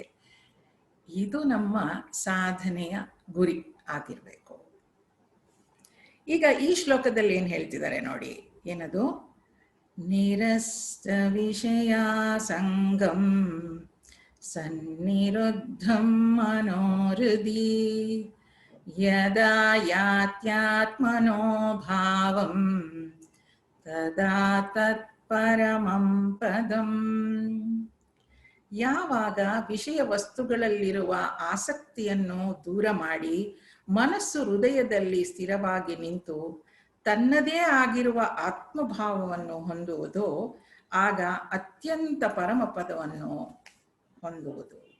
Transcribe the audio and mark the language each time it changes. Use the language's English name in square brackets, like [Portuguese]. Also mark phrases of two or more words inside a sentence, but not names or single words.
[Kannada] ಇದು ನಮ್ಮ ಸಾಧನೆಯ ಗುರಿ ಆಗಿರ್ಬೇಕು. ಈಗ ಈ ಶ್ಲೋಕದಲ್ಲಿ ಏನ್ ಹೇಳ್ತಿದ್ದಾರೆ ನೋಡಿ, ಏನದು? [Sanskrit] ನಿರಸ್ತ ವಿಷಯ ಸಂಗಂ ಸನ್ನಿರುದ್ಧಂ ಮನೋಹೃದಿ ಯದಾ ಯಾತ್ಯಾತ್ಮನೋ ಭಾವಂ ತದಾ ತತ್ಪರಮಂ ಪದಂ. [Kannada] ಯಾವಾಗ ವಿಷಯ ವಸ್ತುಗಳಲ್ಲಿರುವ ಆಸಕ್ತಿಯನ್ನು ದೂರ ಮಾಡಿ ಮನಸ್ಸು ಹೃದಯದಲ್ಲಿ ಸ್ಥಿರವಾಗಿ ನಿಂತು ತನ್ನದೇ ಆಗಿರುವ ಆತ್ಮಭಾವವನ್ನು ಹೊಂದುವುದು, ಆಗ ಅತ್ಯಂತ ಪರಮಪದವನ್ನು ಹೊಂದುವುದು.